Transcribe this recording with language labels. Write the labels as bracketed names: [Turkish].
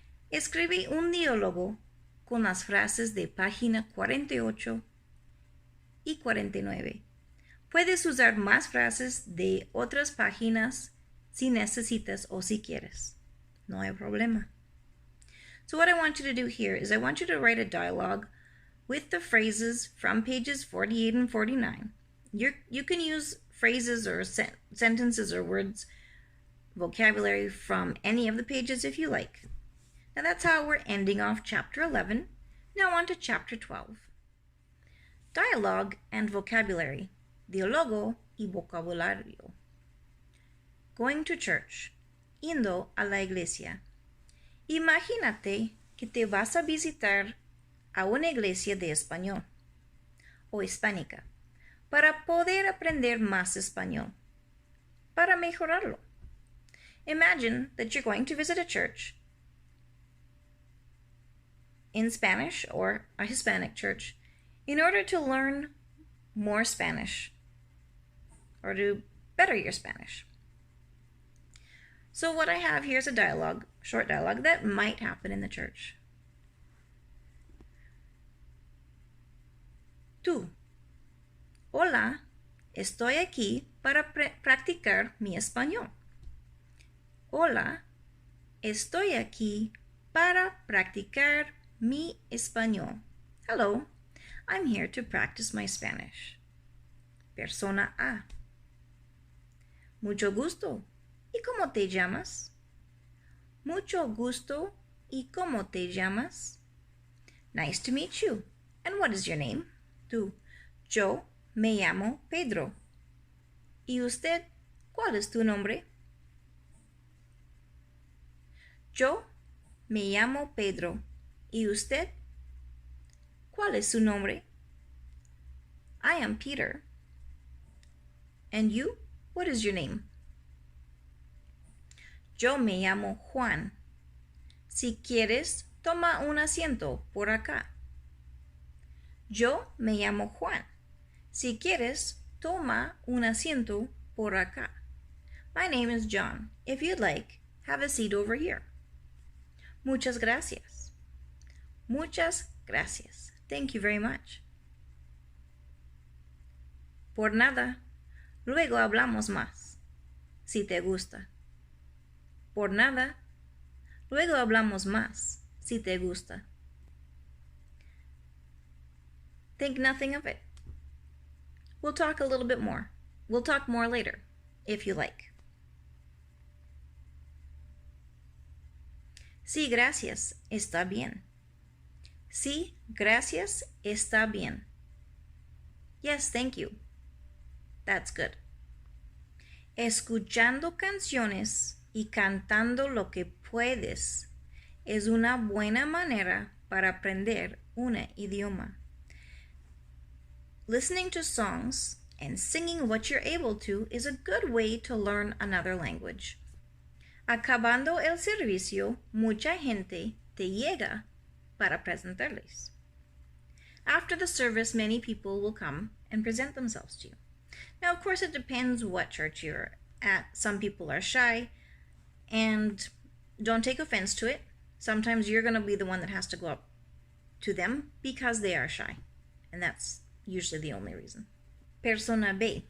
[Spanish] Escribe un diálogo con las frases de página 48 y 49. Puedes usar más frases de otras páginas si necesitas o si quieres. No hay problema. [English] So what I want you to do here is I want you to write a dialogue with the phrases from pages 48 and 49. You can use phrases or sentences or words, vocabulary from any of the pages if you like. Now that's how we're ending off chapter 11. Now on to chapter 12. Dialogue and vocabulary. [Spanish] Diálogo y vocabulario. [English] Going to church. [Spanish] Yendo a la iglesia. Imagínate que te vas a visitar a una iglesia de español o hispánica para poder aprender más español, para mejorarlo. [English] Imagine that you're going to visit a church in Spanish or a Hispanic church in order to learn more Spanish or to better your Spanish. So what I have here is a dialogue, short dialogue, that might happen in the church. [Spanish] Tú. Hola, estoy aquí para practicar mi español. Hola, estoy aquí para practicar mi español. [English] Hello, I'm here to practice my Spanish. [Spanish] Persona A. Mucho gusto. ¿Y cómo te llamas? Mucho gusto. ¿Y cómo te llamas? [English] Nice to meet you. And what is your name? Tú. [Spanish] Yo me llamo Pedro. ¿Y usted? ¿Cuál es tu nombre? Yo me llamo Pedro. ¿Y usted? ¿Cuál es su nombre? [English] I am Peter. And you? What is your name? [Spanish] Yo me llamo Juan. Si quieres, toma un asiento por acá. Yo me llamo Juan. Si quieres, toma un asiento por acá. [English] My name is John. If you'd like, have a seat over here. [Spanish] Muchas gracias. Muchas gracias. [English] Thank you very much. [Spanish] Por nada. Luego hablamos más. Si te gusta. Por nada. Luego hablamos más. Si te gusta. [English] Think nothing of it. We'll talk a little bit more. We'll talk more later, if you like. [Spanish] Sí, gracias. Está bien. Sí, gracias. Está bien. [English] Yes, thank you. That's good. [Spanish] Escuchando canciones y cantando lo que puedes es una buena manera para aprender un idioma. [English] Listening to songs and singing what you're able to is a good way to learn another language. [Spanish] Acabando el servicio, mucha gente te llega para presentarles. [English] After the service, many people will come and present themselves to you. Now, of course, it depends what church you're at. Some people are shy, and don't take offense to it. Sometimes you're going to be the one that has to go up to them because they are shy, and that's usually the only reason. persona B.